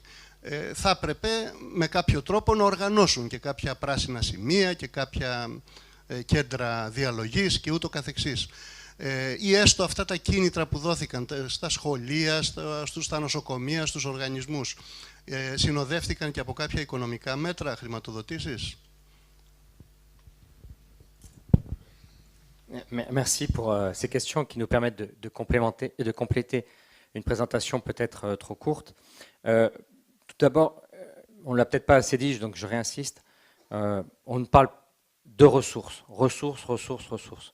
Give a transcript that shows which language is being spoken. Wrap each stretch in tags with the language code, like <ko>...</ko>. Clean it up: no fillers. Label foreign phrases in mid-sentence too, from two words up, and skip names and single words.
<el>Θα έπρεπε με κάποιο τρόπο να οργανώσουν και κάποια πράσινα σημεία και κάποια κέντρα διαλογής και ούτω καθεξής. Ή έστω αυτά τα κίνητρα που δόθηκαν στα σχολεία, στα νοσοκομεία, στους οργανισμούς, συνοδεύτηκαν και από κάποια οικονομικά μέτρα, χρηματοδοτήσεις?</el> <fr>Merci pour ces questions qui nous permettent de compléter une présentation peut-être trop courte. Tout d'abord, on ne l'a peut-être pas assez dit, donc je réinsiste, on parle de ressources, ressources.</fr>